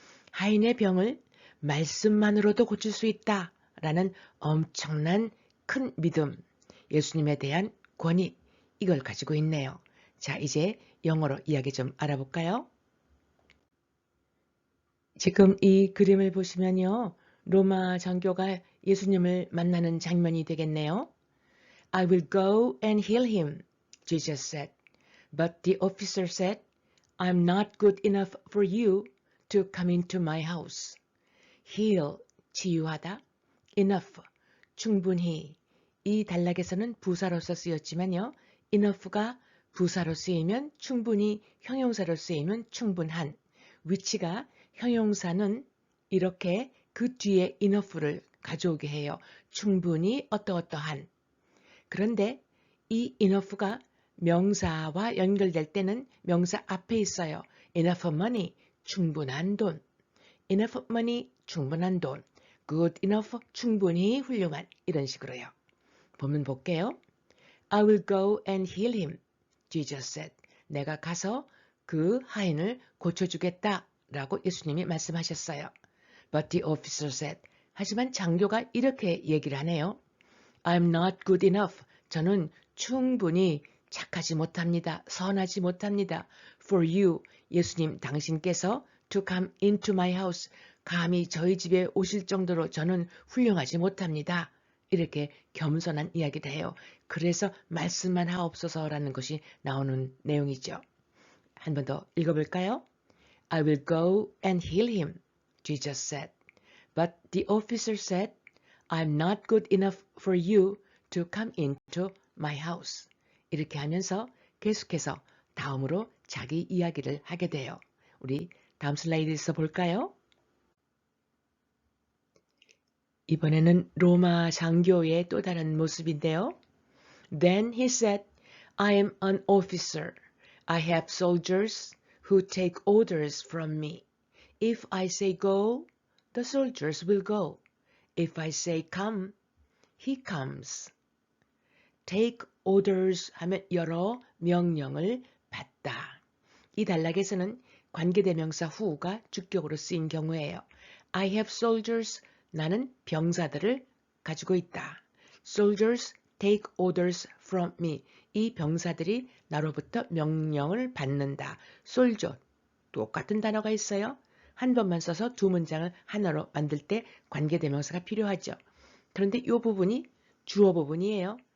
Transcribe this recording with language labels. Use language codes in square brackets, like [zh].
[ko] 하인의 병을 말씀만으로도 고칠 수 있다라는 엄청난 큰 믿음, 예수님에 대한 권위, 이걸 가지고 있네요. 자, 이제 영어로 이야기 좀 알아볼까요? 지금 이 그림을 보시면요. 로마 장교가 예수님을 만나는 장면이 되겠네요. [en] I will go and heal him, Jesus said. But the officer said, I'm not good enough for you to come into my house. [ko] heal, 치유하다, enough, 충분히. 이 단락에서는 부사로서 쓰였지만요. enough가 부사로 쓰이면 충분히, 형용사로 쓰이면 충분한. 위치가 형용사는 이렇게 그 뒤에 enough를 가져오게 해요. 충분히 어떠어떠한. 그런데 이 enough가 명사와 연결될 때는 명사 앞에 있어요. enough money, 충분한 돈. enough money, 충분한 돈. good enough, 충분히 훌륭한. 이런 식으로요. 본문 볼게요. [en] I will go and heal him, Jesus said. [ko] 내가 가서 그 하인을 고쳐주겠다 라고 예수님이 말씀하셨어요. [en] But the officer said. [ko] 하지만 장교가 이렇게 얘기를 하네요. [en] I'm not good enough. [ko] 저는 충분히 착하지 못합니다. 선하지 못합니다. [en] For you, [ko] 예수님 당신께서 [en] to come into my house. [ko] 감히 저희 집에 오실 정도로 저는 훌륭하지 못합니다. 이렇게 겸손한 이야기를 해요. 그래서 말씀만 하옵소서라는 것이 나오는 내용이죠. 한 번 더 읽어볼까요? [en] I will go and heal him, Jesus said. But the officer said, I'm not good enough for you to come into my house. [ko] 이렇게 하면서 계속해서 다음으로 자기 이야기를 하게 돼요. 우리 다음 슬라이드에서 볼까요? 이번에는 로마 장교의 또 다른 모습인데요. [en] Then he said, I am an officer. I have soldiers who take orders from me. If I say go, the soldiers will go. If I say come, he comes. [ko] Take orders 하면 여러 명령을 받다. 이 단락에서는 관계대명사 who가 주격으로 쓰인 경우예요. [en] I have soldiers, [ko] 나는 병사들을 가지고 있다. [en] Soldiers take orders from me. [ko] 이 병사들이 나로부터 명령을 받는다. soldier, 똑같은 단어가 있어요. 한 번만 써서 두 문장을 하나로 만들 때 관계대명사가 필요하죠. 그런데 이 부분이 주어 부분이에요.